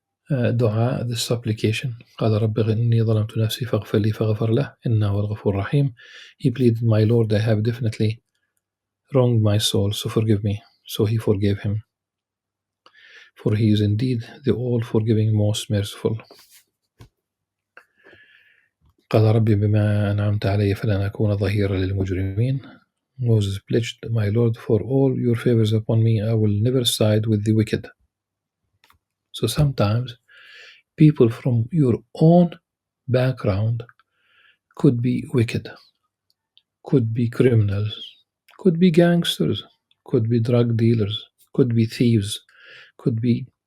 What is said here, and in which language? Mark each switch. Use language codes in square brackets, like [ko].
[en] دعاء, this supplication. [ar] قال رب إني ظلمت نفسي فاغفر لي فغفر له إنه هو الغفور الرحيم. [en] He pleaded, my Lord, I have definitely wronged my soul, so forgive me. So he forgave him. For he is indeed the all-forgiving, most merciful. [ar] قال ربي بما أنعمت علي فلن أكون ظهيرا للمجرمين. [en] Moses pledged, my Lord, for all your favors upon me, I will never side with the wicked. So sometimes people from your own background could be wicked, could be criminals, could be gangsters, could be drug dealers, could be thieves, could be.